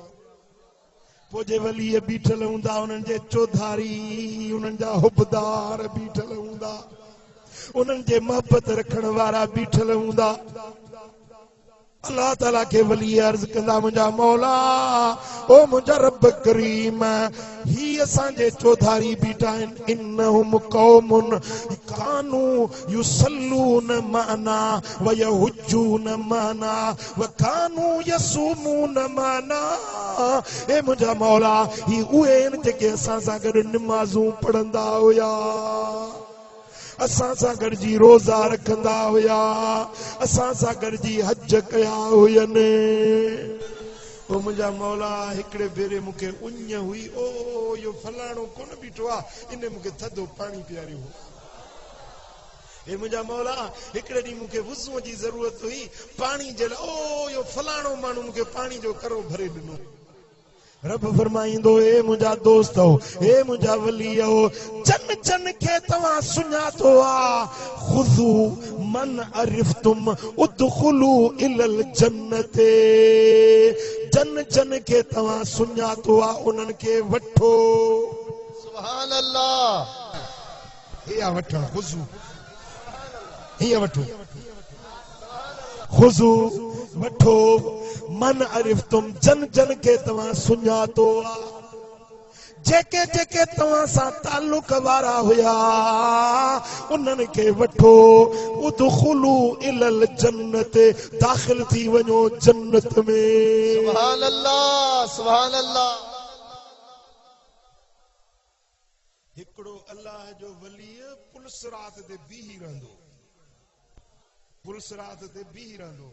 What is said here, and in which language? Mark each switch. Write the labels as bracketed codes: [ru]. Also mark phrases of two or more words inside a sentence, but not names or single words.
[sd] पोइ जे वली बीठल हूंदा, उन्हनि जे चौधारी, उन्हनि जा हुबदार बीठल हूंदा, उन्हनि जे मोहब्बत रखण वारा बीठल हूंदा। अल्लाह ताला के वली अर्ज़ कंदा, मुंहिंजा मौला, ओ मुंहिंजा रब करीम, ही असांजे चौधारी बीठा आहिनि। [ar] إنهم قوم كانوا يصلون معنا ويحجون معنا وكانوا يصومون معنا. [sd] ए मुंहिंजा मौला, ही उहे आहिनि जेके असां सां गॾु निमाज़ूं पढ़ंदा हुया, असां सां गॾिजी रोज़ा रखंदा हुया, असां सां गॾिजी हज कया हुयनि। ओ मुंहिंजा मौला, हिकिड़े भेरे मूंखे उञ हुई, ओ यो फलाणो कोन बीठो आहे, इन मूंखे थधो पाणी पीआरियो हो। हे मुंहिंजा मौला, हिकिड़े ॾींहुं मूंखे वुज़ूअ जी ज़रूरत हुई, पाणी जे लाइ, ओ यो फलाणो माण्हू मूंखे पाणी जो करो भरे ॾिनो। रब फरमाइंदो ए मुंहिंजा दोस्त हो, ए मुंहिंजा वली हो, जन जन खे तव्हां सुञातो आ। [ar] خذوا من عرفتم ادخلوا إلى الجنة, [sd] जन जन खे तव्हां सुञातो आ उन्हनि खे वठो। [ar] سبحان الله. [sd] हिया वठण, खुज़ू हिया वठो, खुज़ू वठो, [ar] من عرفتم [sd] जन जन खे तव्हां सुञातो आ। जेके जेके तव्हां सां ताल्लुक वारा हुया उन्हनि खे वठो। [ar] ادخلوا إلى الجنة, [sd] दाखिल थी वञो जन्नत में। [ar] سبحان الله، سبحان الله. [sd] हिकिड़ो अल्लाह जो वली पुलिस रात ते बीही रहंदो, पुलिस रात ते बीही रहंदो।